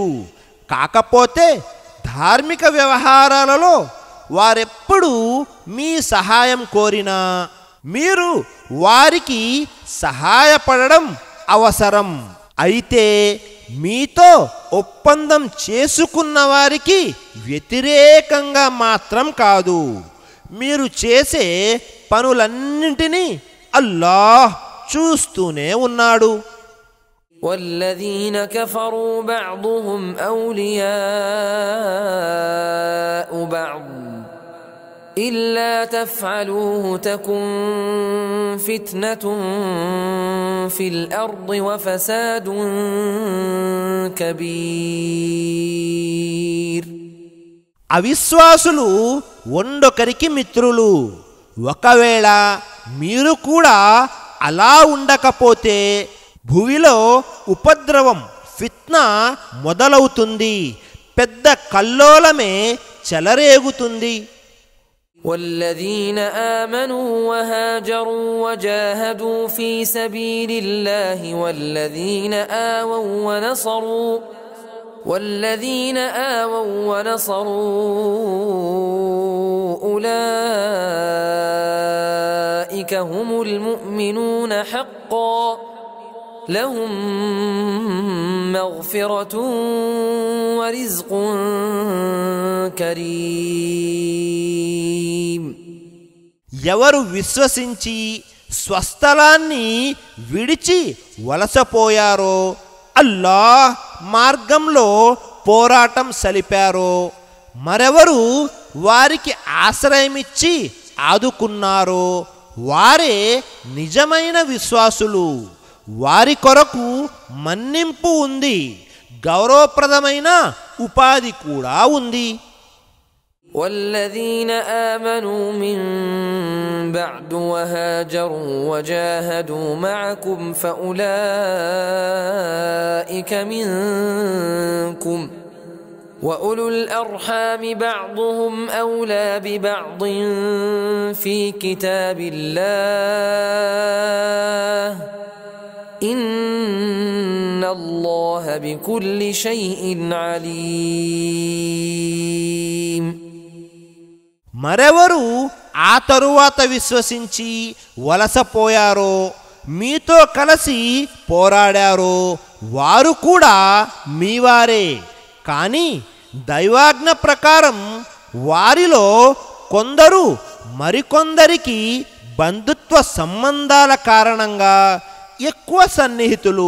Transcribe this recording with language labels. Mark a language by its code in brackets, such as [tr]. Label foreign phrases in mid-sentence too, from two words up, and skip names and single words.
[te] కాకపోతే ధార్మిక వ్యవహారాలలో వారెప్పుడు మీ సహాయం కోరినా మీరు వారికి సహాయపడడం అవసరం. అయితే మీతో ఒప్పందం చేసుకున్న వారికి వ్యతిరేకంగా మాత్రం కాదు. మీరు చేసే పనులన్నింటినీ అల్లాహ్ చూస్తూనే ఉన్నాడు. [ar] والذين كفروا بعضهم أولياء بعض إلا تفعلوه تكن فتنة في الأرض وفساد كبير. [te] అవిశ్వాసులు ఒండొకరికి మిత్రులు. ఒకవేళ మీరు కూడా అలా ఉండకపోతే భూమిలో ఉపద్రవం ఫిత్నా మొదలవుతుంది, పెద్ద కల్లోలమే చెలరేగుతుంది. [ar] والذين آمنوا وهاجروا وجاهدوا في سبيل الله والذين آووا ونصروا أولئك هم المؤمنون حقا لهم مغفرة ورزق كريم. [te] ఎవరు విశ్వసించి స్వస్థలాన్ని విడిచి వలసపోయారో అల్లాహ్ మార్గంలో పోరాటం సలిపారో మరెవరు వారికి ఆశ్రయమిచ్చి ఆదుకున్నారో వారే నిజమైన విశ్వాసులు. వారి కొరకు మన్నింపు ఉంది, గౌరవప్రదమైన ఉపాధి కూడా ఉంది. [ar] والذين آمنوا من بعد وهاجروا وجاهدوا معكم فأولئك منكم وأولو الأرحام بعضهم أولى ببعض في كتاب الله إن الله بكل شيء عليم. [te] మరెవరు ఆ తరువాత విశ్వసించి వలసపోయారో మీతో కలిసి పోరాడారో వారు కూడా మీవారే. కానీ దైవాజ్ఞ ప్రకారం వారిలో కొందరు మరికొందరికి బంధుత్వ సంబంధాల కారణంగా ఎక్కువ సన్నిహితులు.